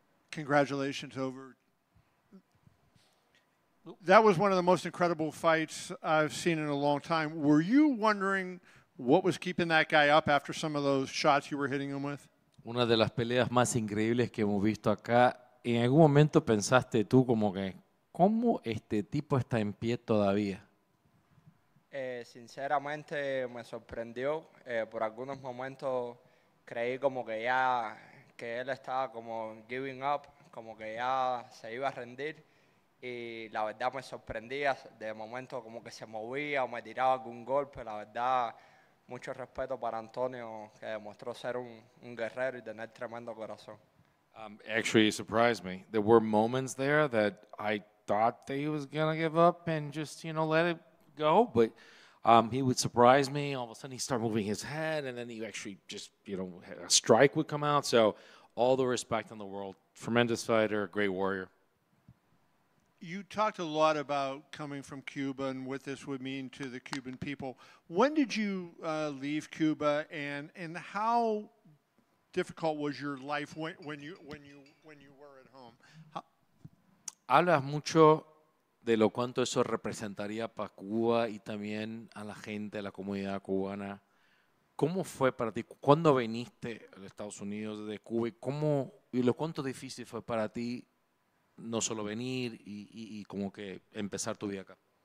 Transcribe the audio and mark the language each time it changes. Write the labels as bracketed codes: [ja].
[en] Congratulations over. That was one of the most incredible fights I've seen in a long time. Were you wondering what was keeping that guy up after some of those shots you were hitting him with? [es] Una de las peleas más increíbles que hemos visto acá. ¿En algún momento pensaste tú como que, cómo este tipo está en pie todavía? Sinceramente me sorprendió. Por algunos momentos creí como que ya que él estaba como [en] giving up, [es] como que ya se iba a rendir. Y la verdad me sorprendía. De momento como que se movía o me tiraba algún golpe. La verdad, mucho respeto para Antonio, que demostró ser un guerrero y tener tremendo corazón. [en] Actually, it surprised me. There were moments there that I thought that he was going to give up and just, you know, let it go. But he would surprise me. All of a sudden, he'd start moving his head, and then he actually just, you know, a strike would come out. So all the respect in the world. Tremendous fighter, great warrior. You talked a lot about coming from Cuba and what this would mean to the Cuban people. When did you leave Cuba, and how difficult was your life when you were at home? [es] Hablas mucho de lo cuánto eso representaría para Cuba y también a la gente, a la comunidad cubana. ¿Cómo fue para ti? ¿Cuándo viniste a los Estados Unidos de Cuba y lo cuánto difícil fue para ti no solo venir y como que empezar tu vida acá?